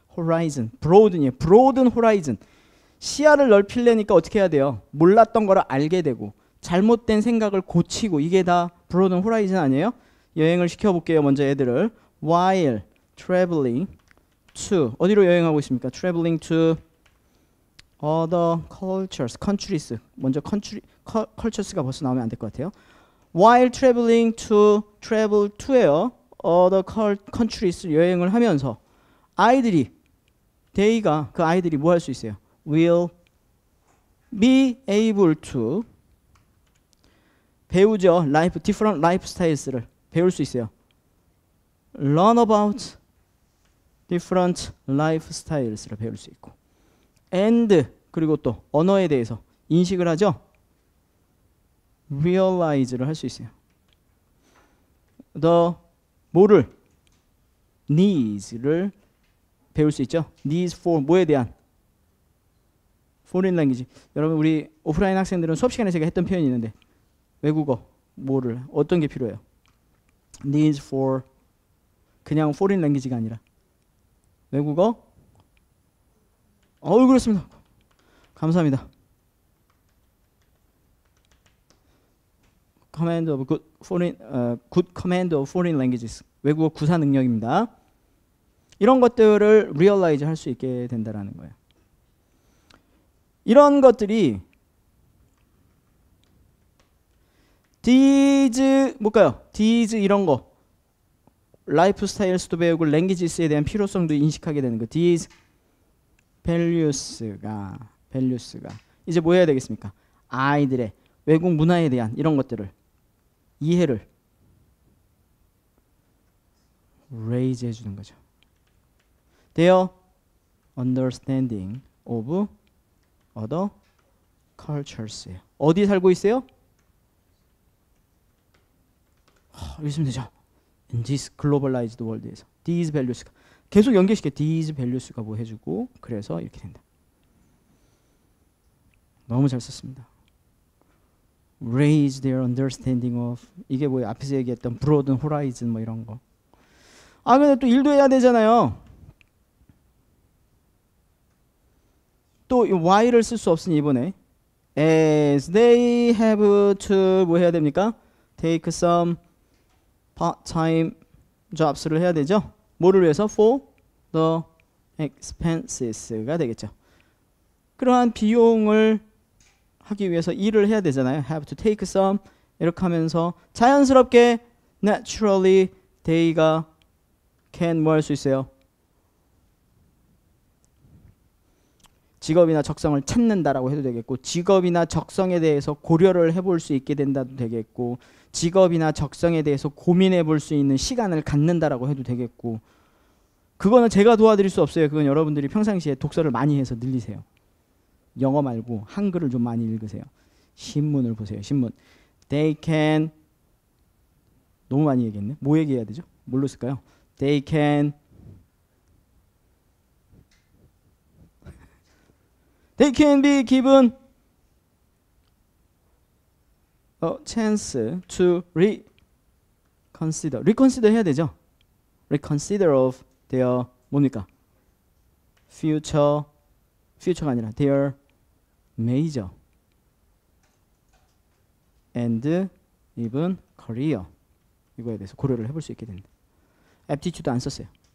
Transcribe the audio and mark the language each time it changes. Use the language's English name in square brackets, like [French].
[English] horizon, broaden horizon. [Korean] 시야를 넓히려니까 어떻게 해야 돼요? 몰랐던 거를 알게 되고 잘못된 생각을 고치고 이게 다 broaden horizon 아니에요? 여행을 시켜볼게요. 먼저 애들을 [English] while traveling to [Korean] 어디로 여행하고 있습니까? [English] traveling to other cultures, countries. [Korean] 먼저 cultures가 벌써 나오면 안 될 것 같아요. [English] While traveling to travel to예요. [Korean] other countries 여행을 하면서 아이들이 그 아이들이 뭐 할 수 있어요? [English] will be able to 배우죠. [Korean] different lifestyles를 배울 수 있어요. [English] learn about different lifestyles [Korean] 를 배울 수 있고 and 그리고 또 언어에 대해서 인식을 하죠. realize를 할 수 있어요. [English] the [Korean] 뭐를? needs를 배울 수 있죠. needs for 뭐에 대한? [English] foreign language. [Korean] 여러분 우리 오프라인 학생들은 수업 시간에 제가 했던 표현이 있는데 외국어 뭐를 어떤 게 필요해요? needs for 그냥 [English] foreign language [Korean] 가 아니라 외국어? 그렇습니다. 감사합니다. [English] command of good foreign good command of foreign languages. [Korean] 외국어 구사 능력입니다. 이런 것들을 realize 할 수 있게 된다라는 거예요. 이런 것들이 these 뭘까요? these 이런 거 라이프 스타일스도 배우고 랭귀지스에 대한 필요성도 인식하게 되는 거. these values가 이제 뭐 해야 되겠습니까? 아이들의 외국 문화에 대한 이런 것들을 이해를 raise 해주는 거죠. [English] Their understanding of other cultures. [Korean] 어디 살고 있어요? 여기 있으면 되죠. [English] In this globalized world에서 these values가 [Korean] 계속 연결시켜. these values가 뭐 해주고 그래서 이렇게 된다. 너무 잘 썼습니다. [English] Raise their understanding of 이게 뭐예요? [Korean] 앞에서 얘기했던 broaden horizon 뭐 이런 거. 근데 또 일도 해야 되잖아요. 또 why를 쓸 수 없으니 이번에 [English] as they have to [Korean] 뭐 해야 됩니까? [English] take some part-time jobs를 해야 되죠. [Korean] 뭐를 위해서? [English] for the expenses가 되겠죠. [Korean] 그러한 비용을 하기 위해서 일을 해야 되잖아요. [English] have to take some [Korean] 이렇게 하면서 자연스럽게 [English] naturally they가 can 뭐 할 수 있어요? [Korean] 직업이나 적성을 찾는다라고 해도 되겠고 직업이나 적성에 대해서 고려를 해볼 수 있게 된다도 되겠고 직업이나 적성에 대해서 고민해 볼 수 있는 시간을 갖는다라고 해도 되겠고 그거는 제가 도와드릴 수 없어요. 그건 여러분들이 평상시에 독서를 많이 해서 늘리세요. 영어 말고 한글을 좀 많이 읽으세요. 신문을 보세요. 신문. [English] They can [Korean] 너무 많이 얘기했네. 뭐 얘기해야 되죠? 뭘로 쓸까요? [English] They can be given a chance to reconsider. [Korean] reconsider 해야 되죠. [English] reconsider of their 뭡니까? [Korean] future가 아니라 [English] their major and even career [Korean] 이거에 대해서 고려를 해볼 수 있게 된다. aptitude 안 썼어요.